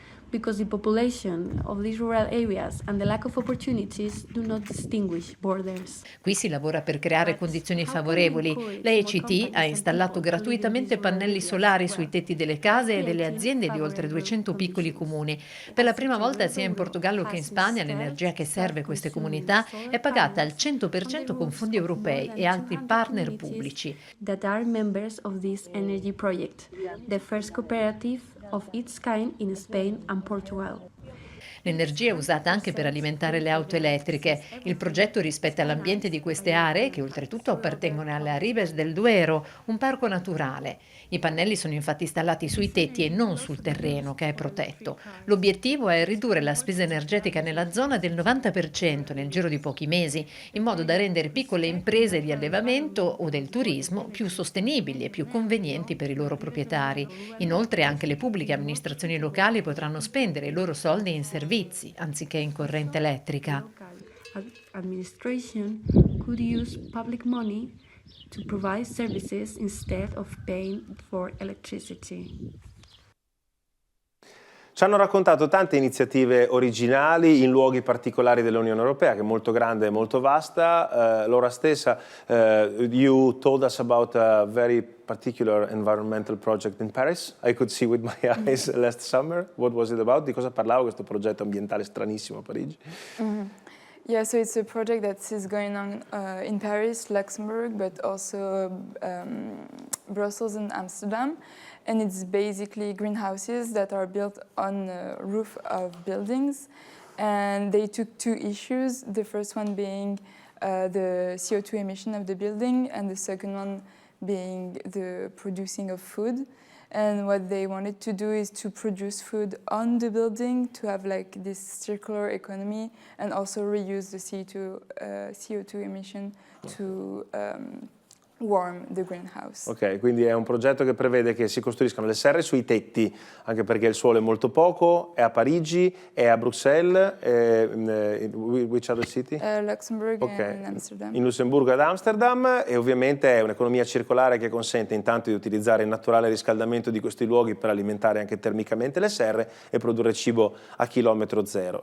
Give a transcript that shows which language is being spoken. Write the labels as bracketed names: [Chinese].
[English] Because the population of these rural areas and the lack of opportunities do not distinguish borders. [Italian] Qui si lavora per creare condizioni favorevoli. La ECT ha installato gratuitamente pannelli solari sui tetti delle case e delle aziende di oltre 200 piccoli comuni. Per la prima volta sia in Portogallo che in Spagna l'energia che serve queste comunità è pagata al 100% con fondi europei e altri partner pubblici. [English] That are members of this energy project, the first cooperative of its kind in Spain and Portugal. [Italian] L'energia è usata anche per alimentare le auto elettriche. Il progetto rispetta l'ambiente di queste aree, che oltretutto appartengono alle Ribes del Duero, un parco naturale. I pannelli sono infatti installati sui tetti e non sul terreno, che è protetto. L'obiettivo è ridurre la spesa energetica nella zona del 90% nel giro di pochi mesi, in modo da rendere piccole imprese di allevamento o del turismo più sostenibili e più convenienti per i loro proprietari. Inoltre anche le pubbliche amministrazioni locali potranno spendere i loro soldi in servizi servizi anziché in corrente elettrica. [English] Local administration could use public money to provide services instead of paying for electricity. [Italian] Ci hanno raccontato tante iniziative originali in luoghi particolari dell'Unione Europea, che è molto grande e molto vasta. [English] Laura stessa, you told us about a very particular environmental project in Paris. I could see with my eyes last summer. What was it about? [Italian] Di cosa parlava questo progetto ambientale stranissimo a Parigi? [English] Yeah, so it's a project that is going on in Paris, Luxembourg, but also Brussels and Amsterdam. And it's basically greenhouses that are built on the roof of buildings. And they took two issues, the first one being the CO2 emission of the building, and the second one being the producing of food. And what they wanted to do is to produce food on the building, to have like this circular economy, and also reuse the CO2 emission to warm the greenhouse. [Italian] Ok, quindi è un progetto che prevede che si costruiscano le serre sui tetti, anche perché il sole è molto poco, è a Parigi, è a Bruxelles, [English] which other city? Luxembourg Okay. and Amsterdam. [Italian] In Lussemburgo ed Amsterdam, e ovviamente è un'economia circolare che consente intanto di utilizzare il naturale riscaldamento di questi luoghi per alimentare anche termicamente le serre e produrre cibo a chilometro zero.